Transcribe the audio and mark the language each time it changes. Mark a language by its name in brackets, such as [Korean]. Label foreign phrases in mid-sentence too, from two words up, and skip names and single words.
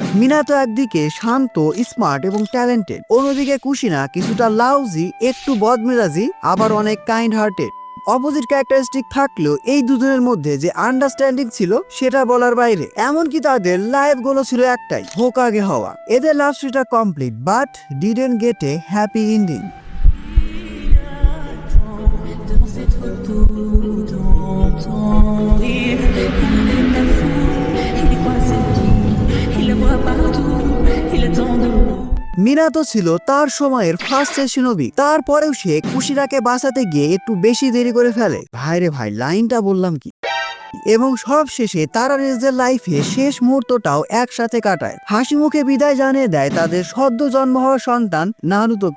[Bangla] মিনাতো একদিকে শান্ত, স্মার্ট এবং ট্যালেন্টেড, অন্যদিকে কুশিনা কিছুটা লাউজি, একটু বদমেজাজি, আবার অনেক [English] kind hearted. opposite characteristic [Bangla] থাকলেও এই দুজনের মধ্যে যে আন্ডারস্ট্যান্ডিং ছিল সেটা বলার বাইরে। এমনকি তাদের [English] life goal [Bangla] ছিল একটাই, হোকাগে হওয়া। [English] এদের love story complete but didn't get a happy ending. [French] Devant cette photo dans ton rire, il est fou, il est coincé tout, il la voit partout, il attend de l'eau. [Bangla] মিনাতো ছিল তার সময়ের ফার্স্ট শিনোবি, তারপরেও সে কুশিনাকে বাঁচাতে গিয়ে একটু বেশি দেরি করে ফেলে। ভাইরে ভাই, লাইনটা বললাম কি। এবং সব শেষে তারা নিজেদের লাইফে শেষ মুহূর্তটাও একসাথে কাটায়, হাসি মুখে বিদায় জানিয়ে দেয় তাদের সদ্য জন্ম হওয়া সন্তান নারুতোকে।